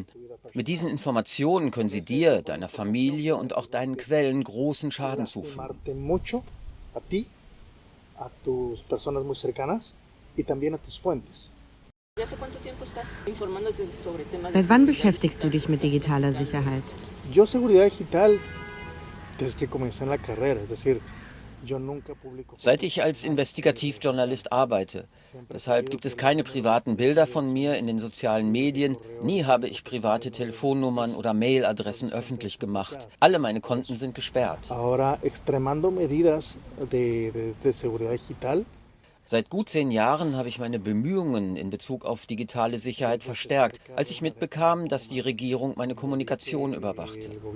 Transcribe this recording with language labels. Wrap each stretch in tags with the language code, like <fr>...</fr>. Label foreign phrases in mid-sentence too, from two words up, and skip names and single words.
<de>Mit diesen Informationen können sie dir, deiner Familie und auch deinen Quellen großen Schaden zufügen. Seit wann beschäftigst du dich mit digitaler Sicherheit?</de> <es>Yo seguridad digital desde que comencé en la carrera, es decir,</es> <de>Seit ich als Investigativjournalist arbeite. Deshalb gibt es keine privaten Bilder von mir in den sozialen Medien. Nie habe ich private Telefonnummern oder Mailadressen öffentlich gemacht. Alle meine Konten sind gesperrt. Seit gut 10 Jahren habe ich meine Bemühungen in Bezug auf digitale Sicherheit verstärkt, als ich mitbekam, dass die Regierung meine Kommunikation überwachte.</de>